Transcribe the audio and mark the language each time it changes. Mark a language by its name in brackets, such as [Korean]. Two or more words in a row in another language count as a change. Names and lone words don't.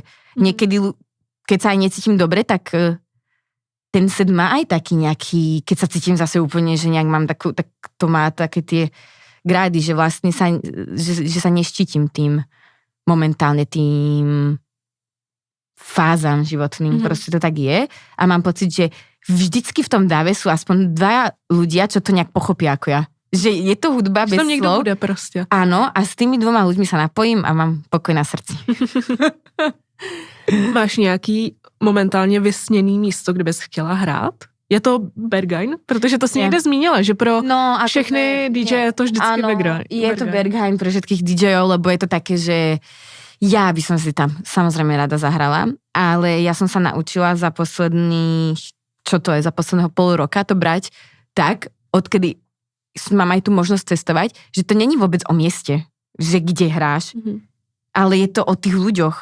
[Slovak] Niekedy, keď sa aj necítim dobre, tak ten set má aj taký nejaký, keď sa cítim zase úplne, že nejak mám takú, tak to má také tie grády, že vlastne že sa neštítim tým momentálne tým fázam životným, proste to tak je a mám pocit, že vždycky v tom dáve sú aspoň dvaja ľudia, čo to nejak pochopia ako ja. Že je to hudba bez slov. Niekto bude proste. Áno, a s tými dvoma ľuďmi sa napojím a mám pokoj na srdci. [Czech] Máš nějaký momentálně vysněný místo, kde bys chtěla hrát? Je to Berghain? Protože to si někde zmínila, že pro všechny DJ je to vždycky Berghain. [Slovak] Je to Berghain pre všetkých DJov, lebo je to také, že ja by som si tam samozrejme rada zahrala, ale ja som sa naučila za posledného pol roka to brať tak, odkedy mám aj tú možnosť cestovať, že to není vôbec o mieste, že kde hráš, ale je to o tých ľuďoch.